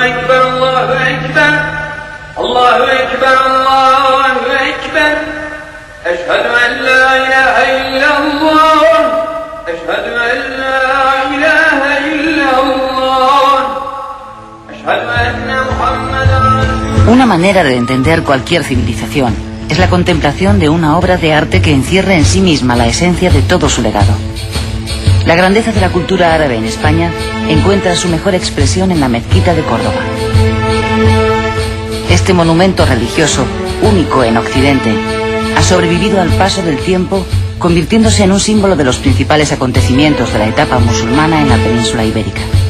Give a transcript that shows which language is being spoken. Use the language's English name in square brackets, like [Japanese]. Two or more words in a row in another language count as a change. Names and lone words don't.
[Arabic] أكبر الله أكبر الله أكبر الله أكبر أشهد أن لا إله إلا الله أشهد أن لا إله إلا الله أشهد أن محمدا رسول الله. [Spanish] Una manera de entender cualquier civilización es la contemplación de una obra de arte que encierra en sí misma la esencia de todo su legado. La grandeza de la cultura árabe en España encuentra su mejor expresión en la mezquita de Córdoba. Este monumento religioso, único en Occidente, ha sobrevivido al paso del tiempo, convirtiéndose en un símbolo de los principales acontecimientos de la etapa musulmana en la península ibérica.